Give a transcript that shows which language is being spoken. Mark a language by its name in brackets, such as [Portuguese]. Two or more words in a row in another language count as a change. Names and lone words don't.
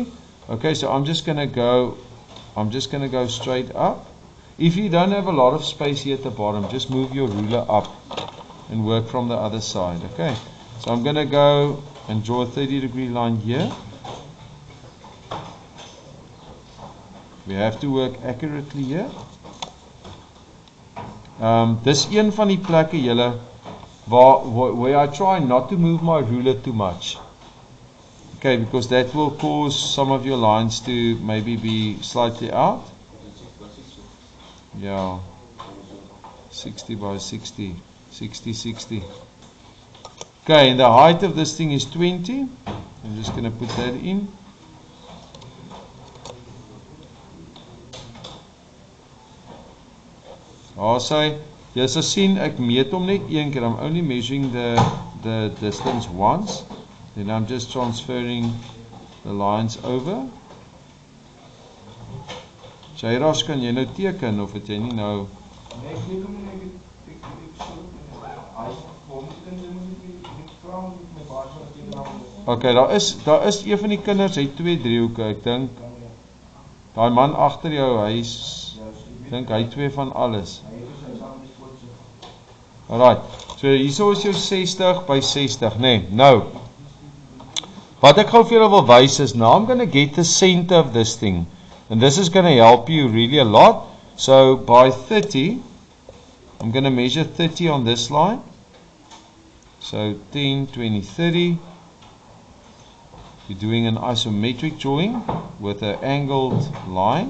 [English] Okay, so I'm just gonna go straight up. If you don't have a lot of space here at the bottom, just move your ruler up and work from the other side. Okay, so I'm gonna go and draw a 30-degree line here. We have to work accurately here. [Afrikaans] Dis een van die plekke julle [English] where I try not to move my ruler too much. Okay, because that will cause some of your lines to maybe be slightly out. Yeah, 60 by 60, 60, 60. Okay, and the height of this thing is 20. I'm just going to put that in. Also, yes, I seen [Afrikaans] ek meet hom net een keer. [English] I'm only measuring the distance once. Then I'm just transferring the lines over. [Afrikaans] Jairas, kan jy nou teken of het jy nie nou? Okay, daar is een van die kinders, hy het 2 driehoeke. Ek dink daai man agter jou, dink hy 2 van alles. Alright. So hierso is jou 60 by 60, nee. Nou, wat ek gou vir julle wil wys is, [English] now I'm going to get the center of this thing. And this is going to help you really a lot. So by 30, I'm going to measure 30 on this line. So 10, 20, 30. You're doing an isometric drawing with an angled line.